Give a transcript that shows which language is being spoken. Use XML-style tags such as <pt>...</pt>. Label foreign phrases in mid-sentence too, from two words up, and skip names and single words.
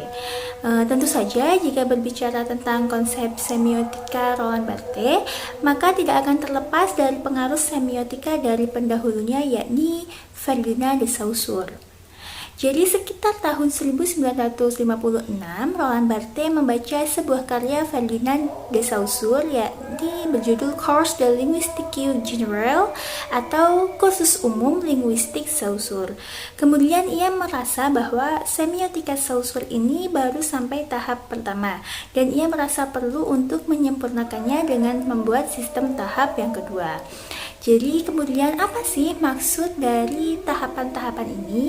<id>Tentu saja jika berbicara tentang konsep semiotika Roland Barthes, maka tidak akan terlepas dari pengaruh semiotika dari pendahulunya, yakni Ferdinand de Saussure. Jadi sekitar tahun 1956, Roland Barthes membaca sebuah karya Ferdinand de Saussure yakni berjudul Cours de linguistique générale atau Kursus Umum Linguistik Saussure. Kemudian ia merasa bahwa semiotika Saussure ini baru sampai tahap pertama dan ia merasa perlu untuk menyempurnakannya dengan membuat sistem tahap yang kedua. Jadi kemudian apa sih maksud dari tahapan-tahapan ini?</id>